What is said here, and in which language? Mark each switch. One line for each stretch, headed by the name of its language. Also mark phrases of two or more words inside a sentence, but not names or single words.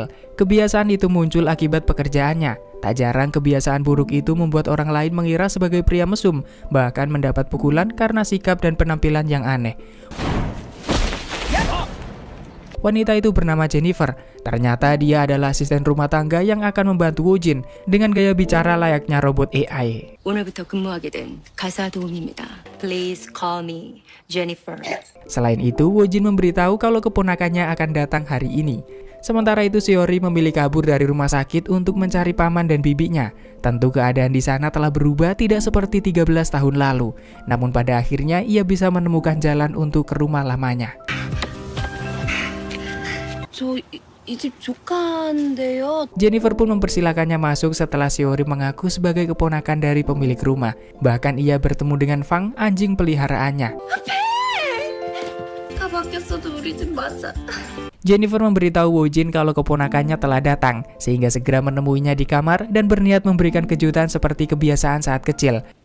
Indonesian: Kebiasaan itu muncul akibat pekerjaannya. Tak jarang kebiasaan buruk itu membuat orang lain mengira sebagai pria mesum, bahkan mendapat pukulan karena sikap dan penampilan yang aneh. Wanita itu bernama Jennifer. Ternyata dia adalah asisten rumah tangga yang akan membantu Wojin dengan gaya bicara layaknya robot AI.
Korean: 오늘부터 근무하게 된 가사 도우미입니다.
English: Please call me Jennifer.
Indonesian: Selain itu, Wojin memberitahu kalau keponakannya akan datang hari ini. Sementara itu, Seori memilih kabur dari rumah sakit untuk mencari paman dan bibinya. Tentu keadaan di sana telah berubah tidak seperti 13 tahun lalu. Namun pada akhirnya ia bisa menemukan jalan untuk ke rumah lamanya.
Korean: 이 집 조카인데요.
Indonesian: Jennifer pun mempersilakannya masuk setelah Seori mengaku sebagai keponakan dari pemilik rumah. Bahkan ia bertemu dengan Fang, anjing peliharaannya. Jennifer memberitahu Wojin kalau keponakannya telah datang, sehingga segera menemuinya di kamar dan berniat memberikan kejutan seperti kebiasaan saat kecil.